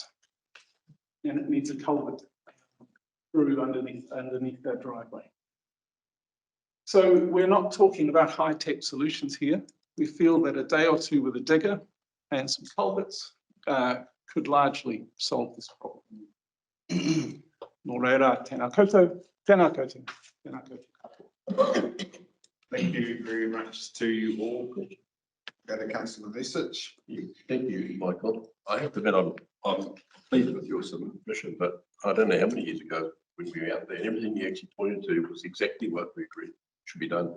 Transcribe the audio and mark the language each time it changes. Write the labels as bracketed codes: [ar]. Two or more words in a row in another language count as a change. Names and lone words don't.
[en] And it needs a culvert through underneath that driveway. So we're not talking about high-tech solutions here. We feel that a day or two with a digger and some culverts could largely solve this problem. [mi] Nō reira, tēnā koutou, tēnā koutou, tēnā koutou. [en] Thank you very much to you all. Go to Councillor Vesich. Thank you, Michael. I have to admit, I'm pleased with your submission, but I don't know how many years ago when we were out there, and everything you actually pointed to was exactly what we agreed should be done.